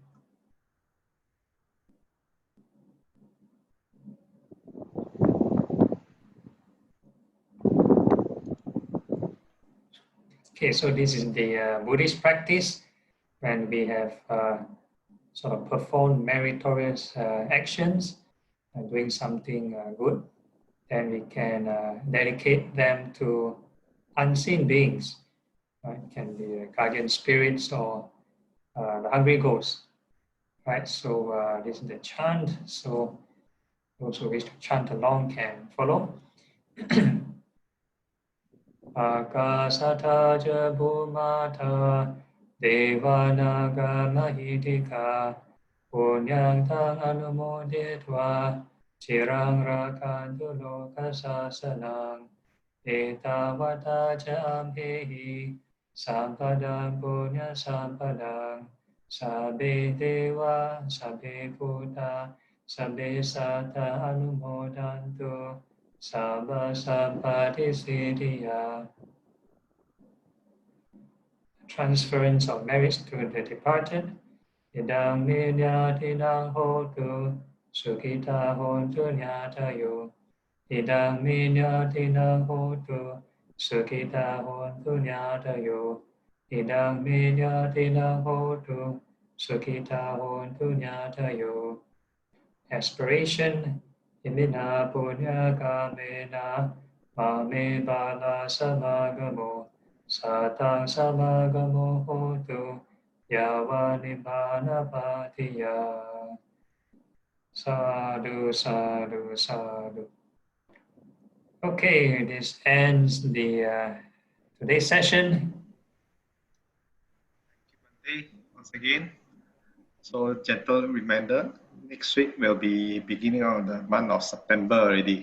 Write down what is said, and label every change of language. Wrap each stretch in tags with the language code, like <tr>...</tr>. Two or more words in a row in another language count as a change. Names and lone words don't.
<en>Okay, so this is the Buddhist practice when we have sort of performed meritorious actions and doing something good, then we can dedicate them to unseen beings. Right? It can be guardian spirits or the hungry ghosts. Right? So this is the chant. So those who wish to chant along can follow.</en> <pi>Akasata ja bhumata devanaga mahitika punyang tang anumodetva chirang rakantu loka sasanang etavata ca ampehi sampadang punya sampadang sabbe deva sabbe buddha sabbe satta anumodantu sabba sampati siddhya.</pi> <en>Transference of merits to the departed.</en> <pi>Idang minyatidang hotu sukita hontu nyatayo. Idang minyatidang hotu sukita hontu nyatayo. Idang minyatidang hotu sukita hontu nyatayo. Aspiration imina punya kamena mame bala samagamo satang samagamo hotu yawa nibbana patiya. Sadhu, sadhu, sadhu.</pi> <en>Okay, this ends the today's session. Thank you, Bante, once again. So gentle reminder, next week will be beginning of the month of September already.</en>